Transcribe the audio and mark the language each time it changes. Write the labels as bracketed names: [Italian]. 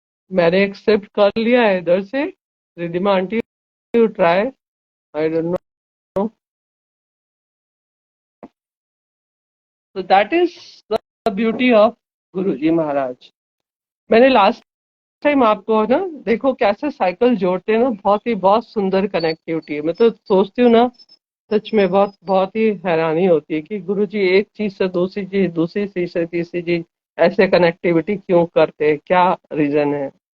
[Hindi] मैंने एक्सेप्ट कर लिया है इधर से। Ridhima aunty, [English] You try, I don't know. So that is the beauty of Guruji Maharaj. [Hindi] मैंने लास्ट टाइम आपको ना देखो कैसे साइकिल जोड़ते हैं ना, बहुत सुंदर कनेक्टिविटी है। मैं तो सोचती हूँ ना, सच में बहुत बहुत ही हैरानी होती है कि गुरुजी एक चीज से दूसरी चीज, दूसरी चीज से तीसरी चीज, ऐसे कनेक्टिविटी क्यों करते हैं, क्या रीजन है?